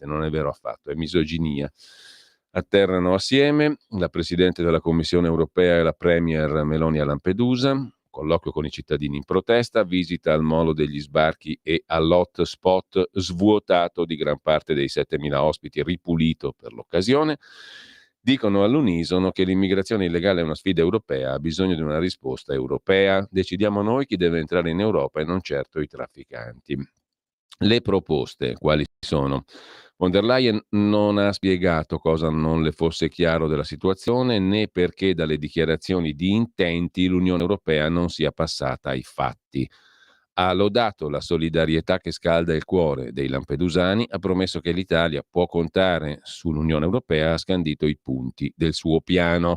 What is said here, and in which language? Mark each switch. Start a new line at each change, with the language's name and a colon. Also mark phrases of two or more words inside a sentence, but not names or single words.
Italian: Non è vero affatto, è misoginia. Atterrano assieme la Presidente della Commissione europea e la Premier Meloni a Lampedusa, colloquio con i cittadini in protesta, visita al molo degli sbarchi e all'hotspot svuotato di gran parte dei 7.000 ospiti, ripulito per l'occasione. Dicono all'unisono che l'immigrazione illegale è una sfida europea, ha bisogno di una risposta europea. Decidiamo noi chi deve entrare in Europa e non certo i trafficanti. Le proposte quali sono? Von der Leyen non ha spiegato cosa non le fosse chiaro della situazione né perché dalle dichiarazioni di intenti l'Unione Europea non sia passata ai fatti. Ha lodato la solidarietà che scalda il cuore dei lampedusani, ha promesso che l'Italia può contare sull'Unione Europea, ha scandito i punti del suo piano.